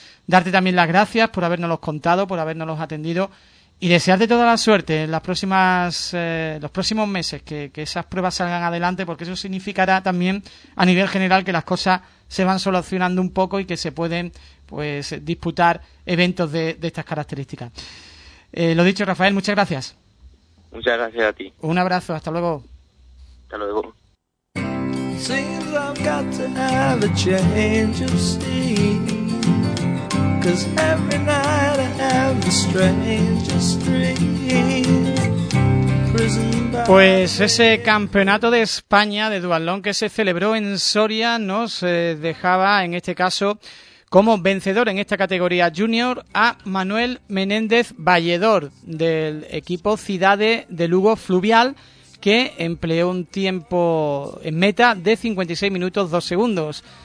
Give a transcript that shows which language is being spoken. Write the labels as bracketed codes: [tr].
[es] Darte también las gracias por habernos contado, por habernos atendido, y desearte toda la suerte en los próximos meses, que esas pruebas salgan adelante, porque eso significará también a nivel general que las cosas se van solucionando un poco y que se pueden pues disputar eventos de estas características. Lo dicho, Rafael, muchas gracias. Muchas gracias a ti. Un abrazo, hasta luego. Hasta luego. [en] Seems I've got to have a change of scene, 'cause every night I have the strangest dream. [es] Pues ese campeonato de España de duatlón que se celebró en Soria nos dejaba, en este caso, como vencedor en esta categoría junior a Manuel Menéndez Valledor, del equipo Cidade de Lugo Fluvial, que empleó un tiempo en meta de 56 minutos 2 segundos.